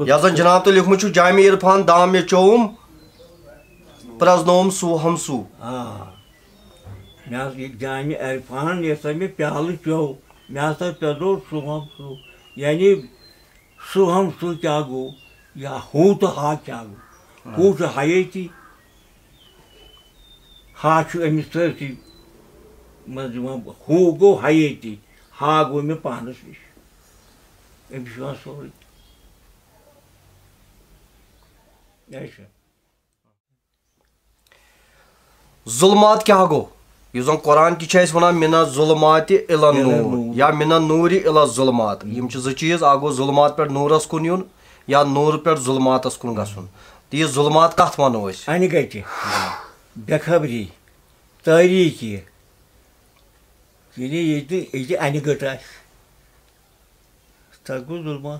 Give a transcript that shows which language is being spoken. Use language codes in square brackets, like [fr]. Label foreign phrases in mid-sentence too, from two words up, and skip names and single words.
[ks] یتھ زن جناب تۄہہِ لیوٗکھمُت چھُ جامع عرفان دام مےٚ چووُم پرٛزنووُم سوہم سوٗ. مےٚ حظ یہِ جامع عرفان یہِ ہسا مےٚ پیالہٕ چوو مےٚ ہسا پرٛزنوو سوہم سوٗ. یعنی سوہم سوٗ کیٛاہ گوٚو یا ہو تو ہا کیا گو ہو چھُ حیٲتی ہا چھُ أمِس سٲرسٕے منٛز یِوان ہو گوٚو حیٲتی ہا گوٚو مےٚ پانَس نِش أمِس چھُ یِوان سورُے اچھا ظلمات کیا گو یُس زن قرآن تہِ چھُ اَسہِ وَنان [ar] مِنَ ظُلماتِ اِلَى النوٗر [ks] یا [ar] مِنَ النوٗرِ اِلَى الظُلمات [ks] یِم چھِ زٕ چیٖز اکھ گوٚو ظُلمات پٮ۪ٹھ نوٗرس کُن یُن یا نوٗرٕ پٮ۪ٹھ ظُلماتس کُن گژھُن تہٕ یہِ ظُلمات کتھ وَنو أسۍ اَنہِ گَٹہِ بے خبری تٲریٖکی ییٚلہِ ییٚتہِ اَنہِ گٔٹ آسہِ تَتھ گوٚو ظُلمات